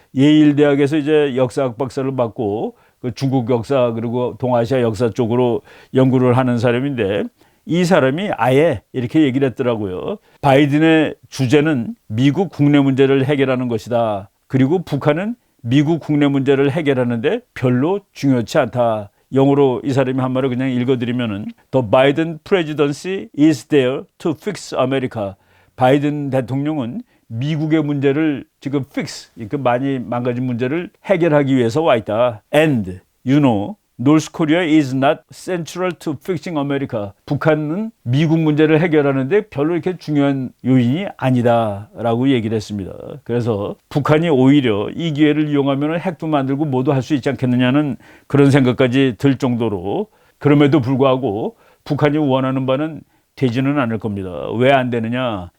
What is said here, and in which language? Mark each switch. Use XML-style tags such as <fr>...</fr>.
<ko>예일 대학에서 이제 역사학 박사를 받고 그 중국 역사 그리고 동아시아 역사 쪽으로 연구를 하는 사람인데 이 사람이 아예 이렇게 얘기를 했더라고요. 바이든의 주제는 미국 국내 문제를 해결하는 것이다. 그리고 북한은 미국 국내 문제를 해결하는데 별로 중요치 않다. 영어로 이 사람이 한 말을 그냥 읽어드리면은</ko> <en>The Biden presidency is there to fix America.</en> <ko>바이든 대통령은 미국의 문제를 지금 fix, 많이 망가진 문제를 해결하기 위해서 와 있다.</ko> <en>And, you know, North Korea is not central to fixing America.</en> <ko>북한은 미국 문제를 해결하는데 별로 이렇게 중요한 요인이 아니다라고 얘기를 했습니다. 그래서 북한이 오히려 이 기회를 이용하면 핵도 만들고 뭐도 할 수 있지 않겠느냐는 그런 생각까지 들 정도로 그럼에도 불구하고 북한이 원하는 바는 되지는 않을 겁니다. 왜 안 되느냐?</ko>